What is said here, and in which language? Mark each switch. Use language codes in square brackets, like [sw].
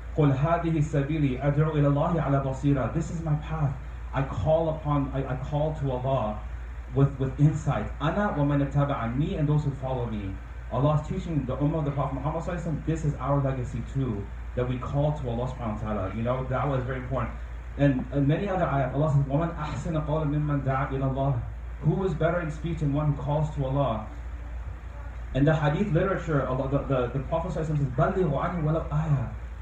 [ar] قُلْ هَذِهِ سَبِيلِي أَدْعُو إِلَى اللَّهِ عَلَى بَصِيرَةٍ. [en] This is my path. I call to Allah with insight. [ar] أَنَا وَمَنِ اتَّبَعَنِ, [en] me and those who follow me. Allah is teaching the Ummah of the Prophet Muhammad sallallahu alaihi wasallam, this is our legacy too, that we call to Allah subhanahu wa ta'ala. Da'wah is very important. And many other ayat, Allah says, [ar] وَمَنْ أَحْسَنَ قَوْلًا مِمَّنْ دَعَا إِلَى اللَّهِ. [en] Who is better in speech than one who calls to Allah? And the hadith literature, the Prophet says, [ar] بَلِّغُ عَنِي وَلَوْ آيَةٍ.